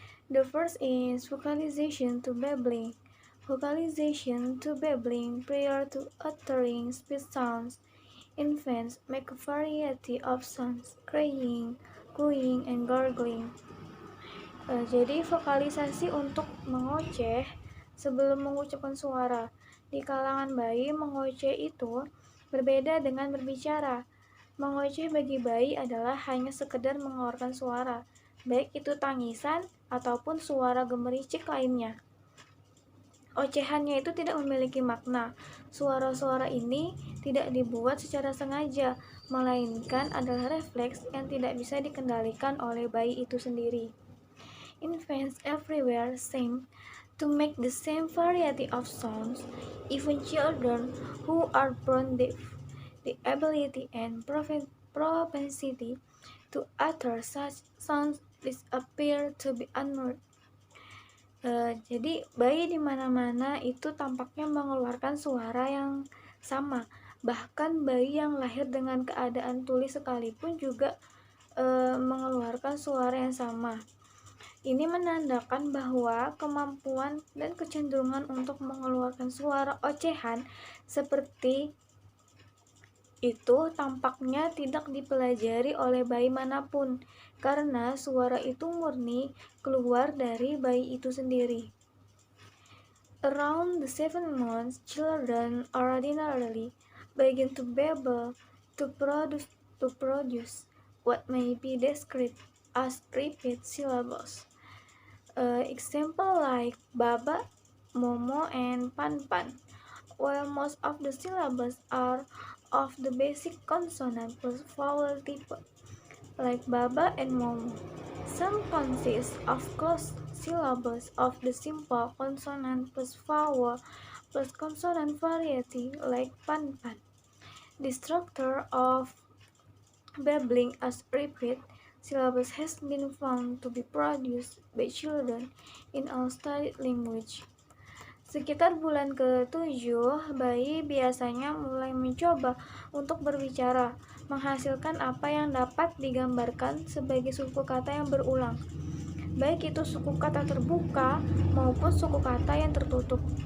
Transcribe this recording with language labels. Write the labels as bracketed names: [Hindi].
[English] The first is vocalization to babbling. Vocalization to babbling prior to uttering speech sounds. Infants make a variety of sounds, crying, cooing, and gargling. [Indonesian] Jadi vokalisasi untuk mengoceh sebelum mengucapkan suara. Di kalangan bayi, mengoceh itu berbeda dengan berbicara. Mengoceh bagi bayi adalah hanya sekedar mengeluarkan suara, baik itu tangisan ataupun suara gemericik lainnya. Ocehannya itu tidak memiliki makna. Suara-suara ini tidak dibuat secara sengaja, melainkan adalah refleks yang tidak bisa dikendalikan oleh bayi itu sendiri. [English] Infants everywhere seem to make the same variety of sounds. Even children who are born deaf, the ability and propensity to utter such sounds appear to be unmarked. [Indonesian] Jadi bayi di mana-mana itu tampaknya mengeluarkan suara yang sama. Bahkan bayi yang lahir dengan keadaan tuli sekalipun juga mengeluarkan suara yang sama. Ini menandakan bahwa kemampuan dan kecenderungan untuk mengeluarkan suara ocehan seperti itu tampaknya tidak dipelajari oleh bayi manapun, karena suara itu murni keluar dari bayi itu sendiri. [English] Around the 7 months, children ordinarily begin to babble to produce what may be described as repeat syllables. Example like Baba, Momo, and Pan Pan. While most of the syllables are of the basic consonant plus vowel type, like Baba and Momo, some consist of closed syllables of the simple consonant plus vowel plus consonant variety, like Pan Pan. The structure of babbling as repeat syllables has been found to be produced by children in all studied language. [Indonesian] Sekitar bulan ke-7, bayi biasanya mulai mencoba untuk berbicara, menghasilkan apa yang dapat digambarkan sebagai suku kata yang berulang, baik itu suku kata terbuka maupun suku kata yang tertutup.